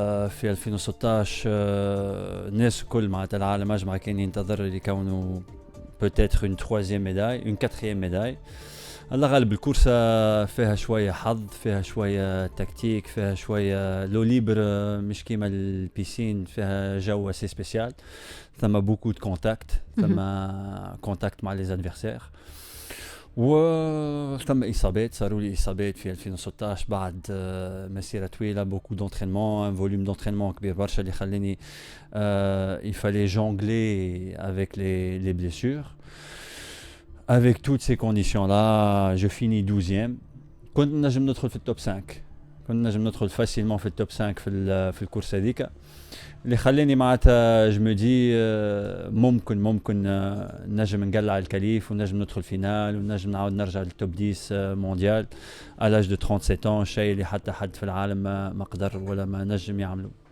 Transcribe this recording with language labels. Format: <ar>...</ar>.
<ar>في 2016 الناس الكل معناتها العالم اجمع كان ينتظر اللي يكونوا</ar> <fr>peut-être une troisième médaille, une quatrième médaille.</fr> <ar>الله غالب الكورسة فيها شوية حظ، فيها شوية تكتيك، فيها شوية لو ليبر مش كيما البيسين، فيها جو</ar> <fr>assez spécial. ثم beaucoup de contact، ثم contact مع les adversaires.</fr> <ar>وثم إصابات، صاروا لي إصابات في 2016 بعد مسيرة طويلة،</ar> <fr>beaucoup d'entraînement، un volume d'entraînement</fr> <ar>كبير برشا اللي خلاني</ar> <fr>il fallait jongler avec les blessures. Avec toutes ces conditions-là, je finis 12e.</fr> <ar>كنت نجم ندخل في التوب 5، كنت نجم ندخل facilement في التوب 5 في الكورس هذيك، اللي خلاني معناتها جمدي ممكن نجم نقلع الكليف ونجم ندخل فينال ونجم نعاود نرجع للتوب 10 مونديال على لاج دو 37 ans، شيء اللي حتى حد في العالم ما قدر ولا ما نجم يعمله.</ar>